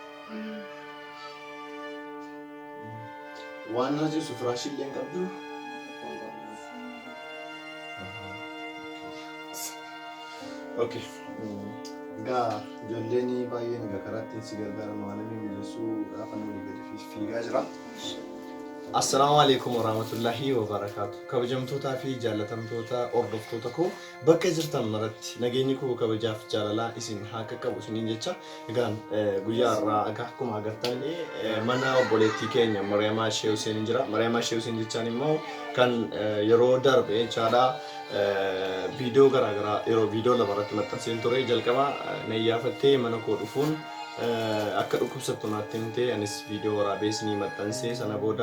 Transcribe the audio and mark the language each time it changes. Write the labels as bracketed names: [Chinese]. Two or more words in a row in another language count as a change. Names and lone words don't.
[Oromo] Waan na jirtu firaashii illee hin qabduu? Okay. Ijoolleen baay'een karaatti si gargaaramu haala mijeessuu gaafa namni gadi fiigaa jira. [Arabic] السلام عليكم ورحمة الله وبركاته. [Oromo] Kabajamtootaa fi jaallatamtoota hordoftoota koo bakka jirtan maratti nageenyi koo kabajaaf jaalalaa isin haa qaqqabu isiniin jecha egaan guyyaa irraa akkuma agartan mana obboleettii keenya Mariyamaa Shee Huseen jira. Mariyamaa Shee Huseen jechaan immoo kan yeroo darbe jechaadha viidiyoo garaagaraa yeroo viidiyoo lafarratti maxxanseen ture jalqaba na iyyafattee mana koo dhufuun akka dhukkubsattu naatti himte anis viidiyoo waraabee isinii maxxansee sana booda